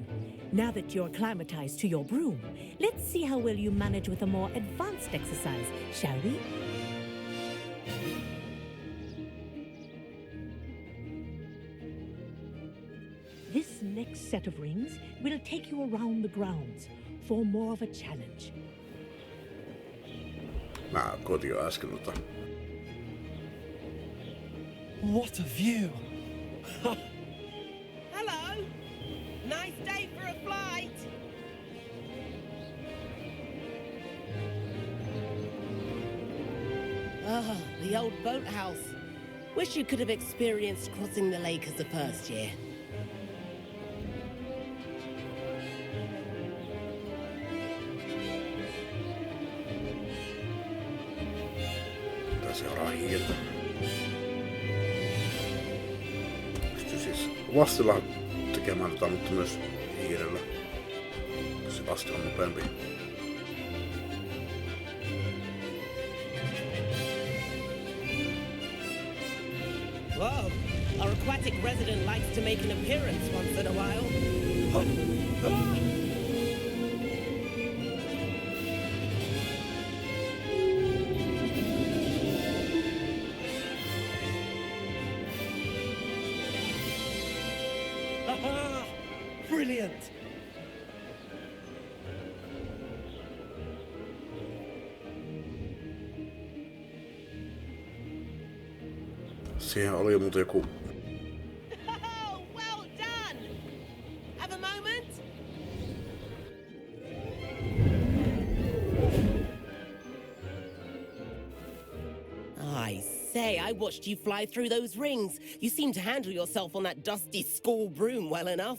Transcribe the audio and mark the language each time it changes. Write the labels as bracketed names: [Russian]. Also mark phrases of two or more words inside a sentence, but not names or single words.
[English] Now that you're acclimatized to your broom, let's see how well you manage with a more advanced exercise, shall we? This next set of rings will take you around the grounds for more of a challenge. [Finnish] Mä koitin jo äsken [English] What a view! Hello. Nice day for a flight. Ah, the old boathouse. Wish you could have experienced crossing the lake as the first year. [Finnish] Tää seuraa hiiltä. Pystyy siis vastilla tekemään tätä, mutta myös hiirellä. Se vasta on nopeampi. [English] Whoa, our aquatic resident likes to make an appearance once in a while. Aha! Brilliant! [Finnish] Siihen oli muuten joku... [English] Oh, well done! Have a moment? I say, I watched you fly through those rings. You seem to handle yourself on that dusty school broom well enough.